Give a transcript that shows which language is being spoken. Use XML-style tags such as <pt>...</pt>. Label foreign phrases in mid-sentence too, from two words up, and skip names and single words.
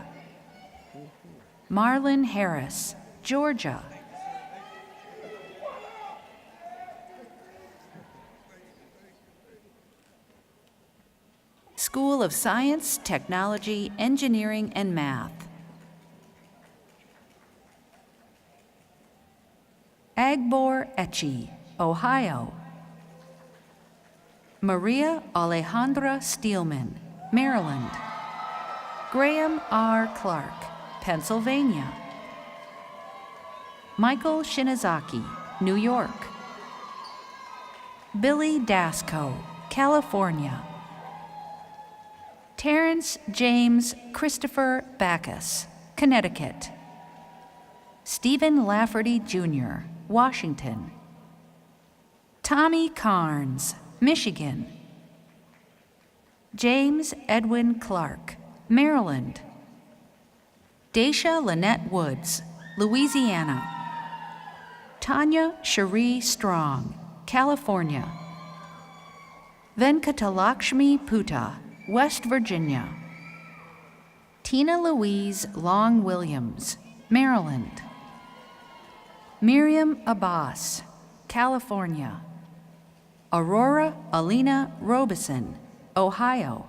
<en>Marlon Harris, Georgia. School of Science, Technology, Engineering, and Math. Agbor Echi, Ohio. Maria Alejandra Steelman, Maryland. Graham R. Clark, Pennsylvania. Michael Shinazaki, New York. Billy Dasco, California. Terrence James Christopher Backus, Connecticut. Stephen Lafferty, Jr., Washington. Tommy Carnes, Michigan. James Edwin Clark, Maryland. Daisha Lynette Woods, Louisiana. Tanya Cherie Strong, California. Venkatalakshmi Putta, West Virginia. Tina Louise Long Williams, Maryland. Miriam Abbas, California. Aurora Alina Robeson, Ohio.</en>